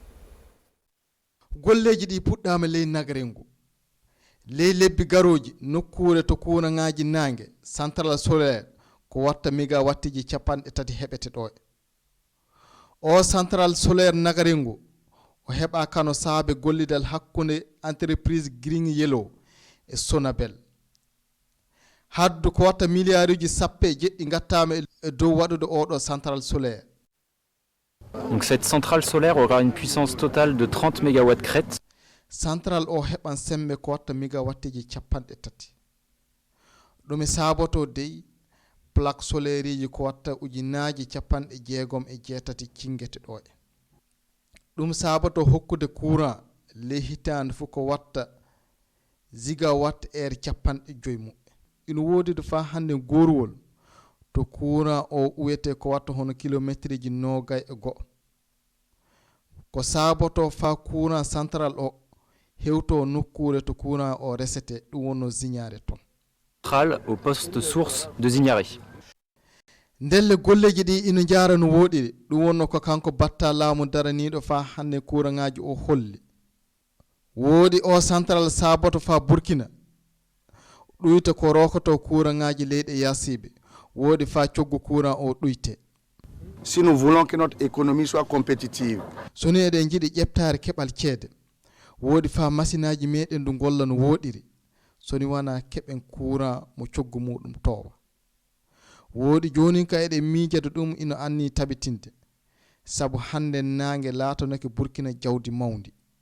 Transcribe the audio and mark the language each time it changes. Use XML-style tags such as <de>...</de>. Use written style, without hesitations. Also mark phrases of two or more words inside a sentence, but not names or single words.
<ff>golleji ɗi puɗɗama ley nagare ngu ley lebbi garoji nokkure to kuurangaji nangue</ff> <fr>central solaire</fr> <ff>ko watta mégawattiji 3 heɓete ɗo o</ff> <fr>central solaire</fr> <ff>nagare ngu o heɓa kano saabe gollidal hakkude entreprise Green Yellow e Sonabel haddu ko watta milliard uji 17 gattama e dow waɗude oɗo central solaire.</ff> <fr>Donc cette centrale solaire aura une puissance totale de 30 MW crête.</fr> <ff>Central o heɓan sembe ko watta mégawattiji 3. ɗum e saboto dey</ff> <fr>plaque solaire</fr> <ff>ji ko watta ujunaji 68 cingete ɗo e ɗum saboto hokkude courant ley hitande fof ko watta</ff> <fr>gigawatt heure</fr> <ff>50 ina wodi do fa hande gorwol to courant o uwete ko watta hono kilométre ji nogay e go ko saboto fa courant central o hewto nokkure to courant o resete ɗum wonno Zignare ton</ff> <fr>Centrale au poste source de Zignare.</fr> <ff>ndelle golleji ɗi ina jara no woɗiri ɗum wonno ko kanko batta laamu daraniɗo fa hande courant ngaji o holli woodi o central saboto fa Burkina ɗuyta ko rokoto courant ngaji leyɗe yasiɓe woodi fa coggu courant o ɗuyte.</ff> <fr>Si nous voulons que notre économie soit compétitive.</fr> <ff>soni eɗen jiiɗi ƴeftare keɓal ceede woodi fa machine aji meɗen du golla no woɗiri soni wona keɓen courant mo coggu muɗum towa woodi joni ka eɗen miijade ɗum ina anni tabitinde saabu hande nangue laatanake Burkina jawdi mawdi</ff>